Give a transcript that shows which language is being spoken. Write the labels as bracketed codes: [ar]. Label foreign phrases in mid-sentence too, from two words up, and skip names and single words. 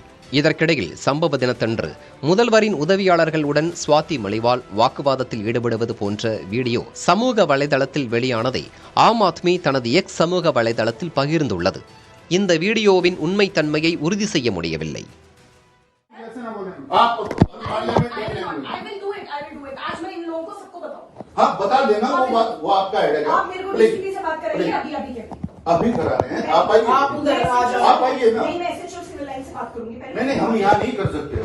[ta] இதற்கிடையில் சம்பவ தினத்தன்று முதல்வரின் உதவியாளர்களுடன் ஸ்வாதி மலிவால் வாக்குவாதத்தில் ஈடுபடுவது போன்ற வீடியோ சமூக வலைதளத்தில் வெளியானதை ஆம் ஆத்மி தனது எக்ஸ் சமூக வலைதளத்தில் பகிர்ந்துள்ளது. இந்த வீடியோவின் உண்மைத்தன்மையை உறுதி செய்ய முடியவில்லை. [hi] अभी करा रहे हैं, आप आइए, आप आइए ना। नहीं, मैं एसएचओ सिविल लाइन से बात करूंगी पहले। नहीं, हम यहाँ नहीं कर सकते।